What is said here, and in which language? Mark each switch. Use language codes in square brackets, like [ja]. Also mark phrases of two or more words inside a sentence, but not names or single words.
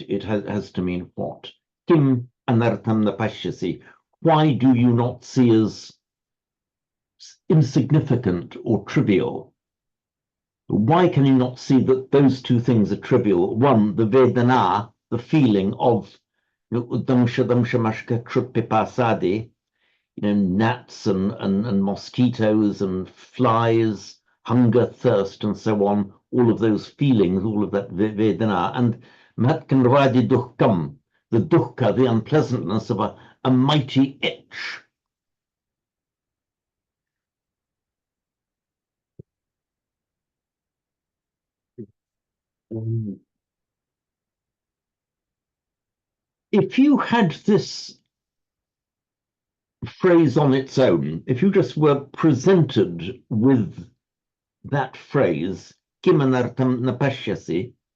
[en] It has to mean what. [sa] किम् अनर्थं न पश्यसि. [en] Why do you not see as insignificant or trivial? Why can you not see that those two things are trivial? One, the vedana, the feeling of [sa] दंश मशक क्षुत्पिपासादि, [en] gnats and mosquitoes and flies, hunger, thirst, and so on, all of those feelings, all of that vedana, and [sa] महाकण्ड्वादि दुःखम्, [en] the dukkha, the unpleasantness of a mighty itch. If you had this phrase on its own, if you just were presented with that phrase, [sa] किमनर्थं न पश्यसि,